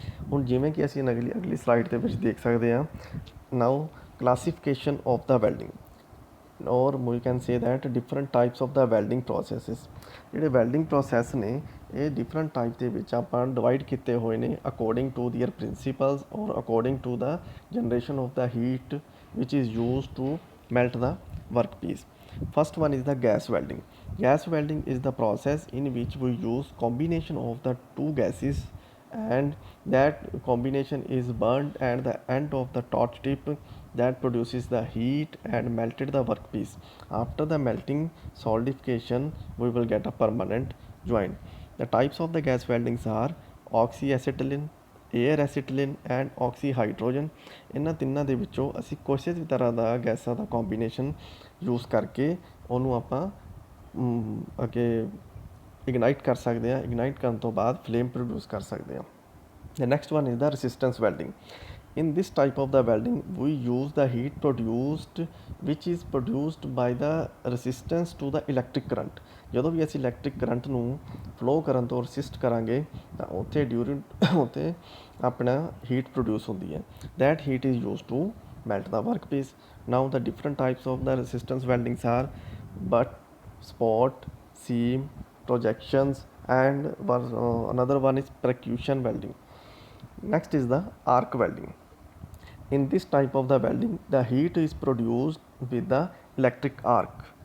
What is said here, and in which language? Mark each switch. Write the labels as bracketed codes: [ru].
[pa] ਹੁਣ ਜਿਵੇਂ ਕਿ ਅਸੀਂ ਅਗਲੀ ਸਲਾਈਡ ਦੇ ਵਿੱਚ ਦੇਖ ਸਕਦੇ ਹਾਂ, [en] Now classification of the welding or we can say that different types of the welding processes. [pa] ਜਿਹੜੇ ਵੈਲਡਿੰਗ ਪ੍ਰੋਸੈਸ ਨੇ ਇਹ ਡਿਫਰੈਂਟ ਟਾਈਪ ਦੇ ਵਿੱਚ ਆਪਾਂ ਡਿਵਾਈਡ ਕੀਤੇ ਹੋਏ ਨੇ [en] According to their principles or according to the generation of the heat which is use to melt the workpiece. First one is the gas welding. Gas welding is the process in which we use combination of the two gases and that combination is burned at the end of the torch tip that produces the heat and melted the workpiece. After the melting solidification we will get a permanent joint. The types of the gas weldings are oxyacetylene, air acetylene and oxyhydrogen. [pa] ਇਹਨਾਂ ਤਿੰਨਾਂ ਦੇ ਵਿੱਚੋਂ ਅਸੀਂ ਕਿਸੇ ਵੀ ਤਰ੍ਹਾਂ ਦਾ ਗੈਸਾਂ ਦਾ combination use ਕਰਕੇ ਉਹਨੂੰ ਆਪਾਂ ਅੱਗੇ ਇਗਨਾਈਟ ਕਰ ਸਕਦੇ ਹਾਂ। ਇਗਨਾਈਟ ਕਰਨ ਤੋਂ ਬਾਅਦ ਫਲੇਮ ਪ੍ਰੋਡਿਊਸ ਕਰ ਸਕਦੇ ਹਾਂ। [en] The next one is the resistance welding. In this type of the welding we use the heat produced which is produced by the resistance to the electric current. [pa] ਜਦੋਂ ਵੀ ਅਸੀਂ ਇਲੈਕਟ੍ਰਿਕ ਕਰੰਟ ਨੂੰ flow ਕਰਨ ਤੋਂ ਰਸਿਸਟ ਕਰਾਂਗੇ ਤਾਂ ਉੱਥੇ ਆਪਣਾ heat produce ਹੁੰਦੀ ਹੈ। [en] That heat is used to melt the workpiece. Now the different types of the resistance weldings are butt, spot, seam, projections and another one is percussion welding. Next is the arc welding. In this type of the welding the heat is produced with the electric arc.